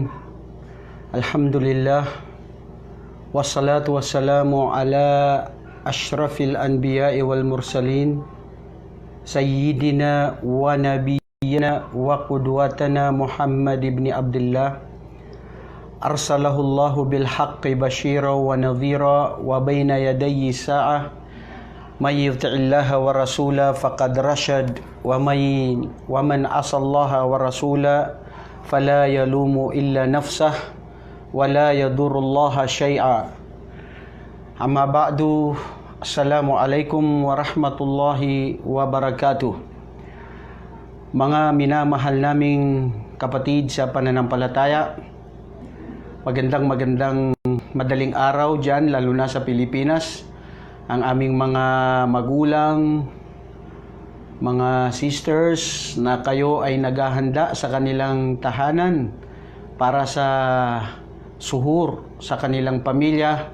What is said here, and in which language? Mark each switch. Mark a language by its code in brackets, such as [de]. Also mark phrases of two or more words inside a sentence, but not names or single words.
[ar] الحمد لله والصلاة والسلام على أشرف الأنبياء والمرسلين سيدنا ونبينا وقدوتنا محمد بن عبد الله أرسله الله بالحق بشيرا ونذيرا وبين يدي الساعة من يطع الله ورسوله فقد رشد ومن عصى الله ورسوله فلا يلوم إلا نفسه ولا يضر الله شيئا. أما بعد, السلام عليكم ورحمة الله وبركاته. [tl] Mga minamahal naming kapatid sa pananampalataya, magandang madaling araw dyan, lalo na sa Pilipinas. Ang aming mga magulang, mga sisters na kayo ay naghahanda sa kanilang tahanan para sa suhur sa kanilang pamilya.